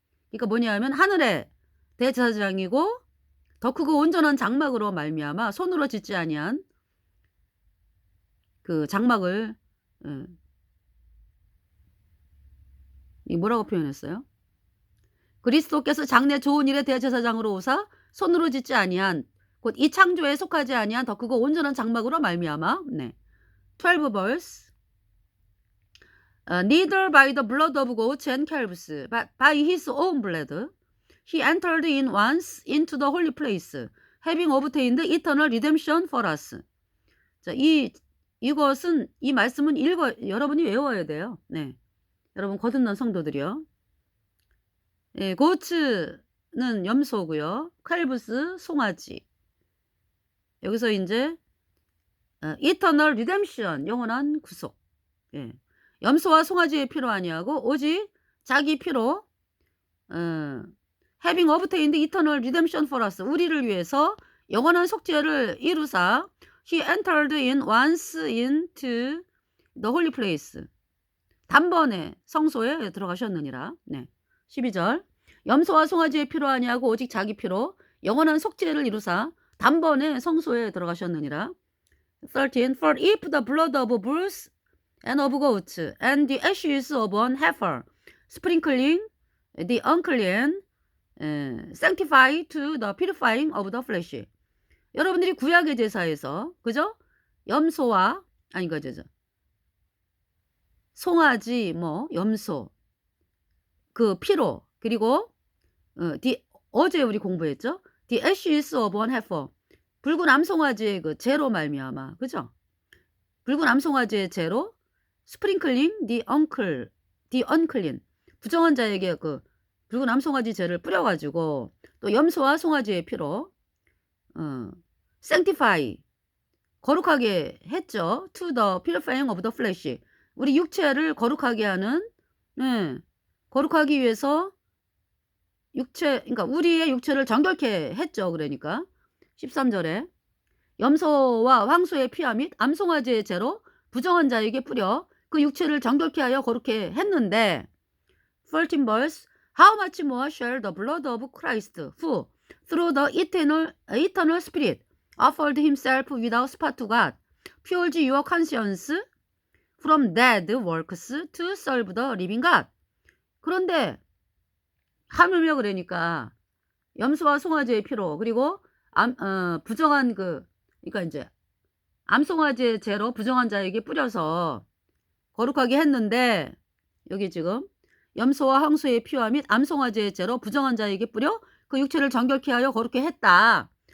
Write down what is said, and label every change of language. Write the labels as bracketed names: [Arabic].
[Korean] 그러니까 뭐냐면 하늘의 대제사장이고 더 크고 온전한 장막으로 말미암아 손으로 짓지 아니한 그 장막을, 이 뭐라고 표현했어요? 그리스도께서 장래 좋은 일의 대제사장으로 오사 손으로 짓지 아니한 곧 이 창조에 속하지 아니한 더 크고 온전한 장막으로 말미암아. 네. 12 verse. [English] Neither by the blood of goats and calves, but by his own blood, he entered in once into the holy place, having obtained eternal redemption for us. [Korean] 자, 이것은, 이 말씀은 여러분이 외워야 돼요. 네. 여러분 거듭난 성도들이요. 예, 고츠는 염소고요. 칼브스 송아지. 여기서 이제 eternal redemption, 영원한 구속. 예. 염소와 송아지의 피로 아니하고 오직 자기 피로 [English] having obtained eternal redemption for us. [Korean] 우리를 위해서 영원한 속죄를 이루사 [English] he entered in once into the holy place. [Korean] 단번에 성소에 들어가셨느니라. 네. 12절. 염소와 송아지의 피로 아니하고 오직 자기 피로 영원한 속죄를 이루사 단번에 성소에 들어가셨느니라. 13. [English] For if the blood of bulls and of goats and the ashes of an heifer sprinkling the unclean sanctify to the purifying of the flesh. [Korean] 여러분들이 구약의 제사에서, 그죠? 염소와, 아니, 그죠? 송아지, 염소, 그 피로, 그리고, 어제 우리 공부했죠? [English] The ashes of an heifer. [Korean] 붉은 암송아지의 그 재로 말미암아, 그죠? 붉은 암송아지의 재로, [English] sprinkling the unclean. [Korean] 부정한 자에게 그 붉은 암송아지 재를 뿌려가지고, 또 염소와 송아지의 피로, sanctify, 거룩하게 했죠. [English] To the purifying of the flesh. [Korean] 우리 육체를 거룩하게 하는, 거룩하기 위해서 그러니까 우리의 육체를 정결케 했죠. 그러니까 13절에 염소와 황소의 피와 및 암송아지의 재로 부정한 자에게 뿌려 그 육체를 정결케 하여 거룩케 했는데 13 verse. [English] How much more shall the blood of Christ, who through the eternal Spirit offered himself without spot to God, purge your conscience from dead works to serve the living God. [Korean] 그런데 하물며 그러니까 염소와 송아지의 피로 그리고 부정한 그러니까 이제 암송아지의 죄로 부정한 자에게 뿌려서 거룩하게 했는데 여기 지금 염소와 황소의 피와 및 암송아지의 죄로 부정한 자에게 뿌려 그 육체를 정결케 하여 거룩게 했다.